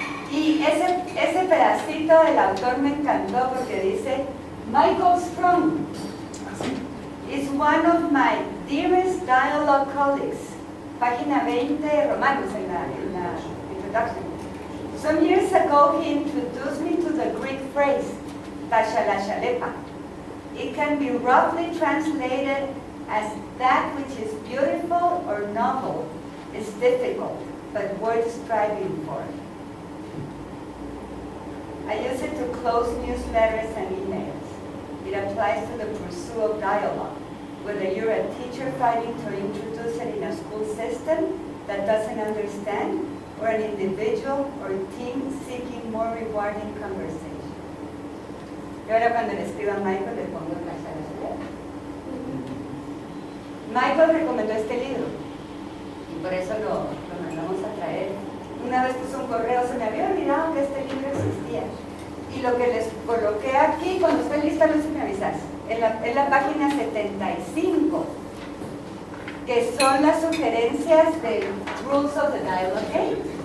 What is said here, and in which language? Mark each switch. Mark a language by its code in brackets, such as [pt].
[es] Y ese pedacito del autor me encantó porque dice Michael Strong [en] is one of my dearest dialogue colleagues. [es] Página 20 romanos en la introduction. [en] Some years ago he introduced me to the Greek phrase Tashalashalepa. It can be roughly translated as that which is beautiful or novel is difficult, but worth striving for. I use it to close newsletters and emails. It applies to the pursuit of dialogue, whether you're a teacher fighting to introduce it in a school system that doesn't understand, or an individual or team seeking more rewarding conversation. [es] Y ahora cuando le escribo a Michael le pongo la charla. Michael recomendó este libro y por eso lo mandamos a traer. Una vez puso un correo, se me había olvidado que este libro existía. Y lo que les coloqué aquí, cuando esté lista, no se me avisas, en la página 75, que son las sugerencias del Rules of the Dialogue Game.